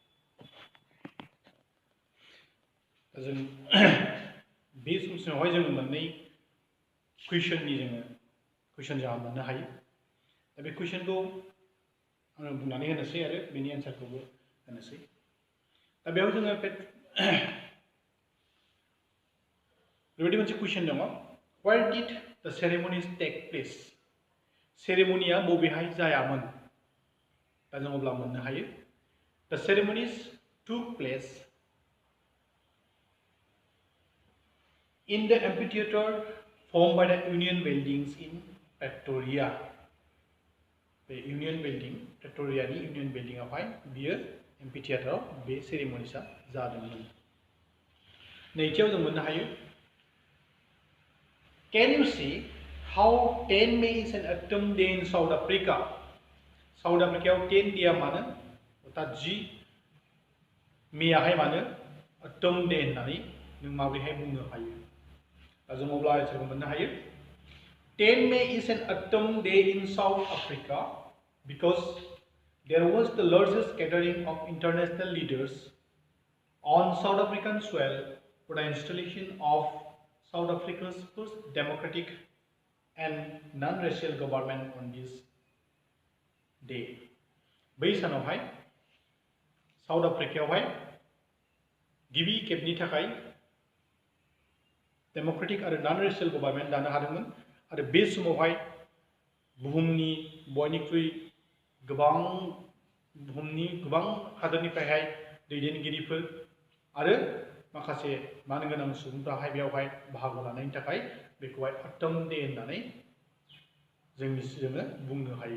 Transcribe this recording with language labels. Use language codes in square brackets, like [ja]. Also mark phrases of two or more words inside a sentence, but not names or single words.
[brx] जों बे समसिमावहाय जों मोननै कुइसन जोंहा मोननो हायो। दा बे कुइसनखौ आङो बुंनानै होनोसै आरो बेनि एन्सारखौबो होनोसै। दा बेयाव जोङो बेबायदि मोनसे कुइसन दङ [en] where did the ceremonies take place [brx] सेरेमनिया बबेहाय जायामोन। दा जों अब्ला मोननो हायो [en] the ceremonies took place in the amphitheater formed by the Union buildings in Pretoria. [brx] The Union building, Pretoria ni Union building आवहाय बियो amphitheater बे सेरेमनिसा जादोंमोन। नैथियाव जों मोननो हायो [en] Can you see how 10 May is an autumn day in South Africa? [brx] South Africa 10 day मानो अर्थात 10 मे आवहाय मानो [en] autumn day [brx] होननानै नों माबोरैहाय बुंनो हायो। जों अब्ला एन्सारखौ मोननो हायो [en] 10 May is an autumn day in South Africa because there was the largest gathering of international leaders on South African soil for the installation of South Africa's first democratic and non-racial government on this day. [brx] बै सानावहाय साउथ आफ्रिकायावहाय गिबि खेबनि थाखाय डेमोक्रेटिक आरो [en] non racial government [brx] दानो हादोंमोन आरो बे समावहाय बुहुमनि बयनिख्रुइ गोबां हादोरनिफ्रायहाय दैदेनगिरिफोर आरो माखासे मानगोनां सुबुंफ्राहाय बेयावहाय बाहागो लानायनि थाखाय बेखौहाय [en] autumn day [brx] होननानै जोङो बुंनो हायो।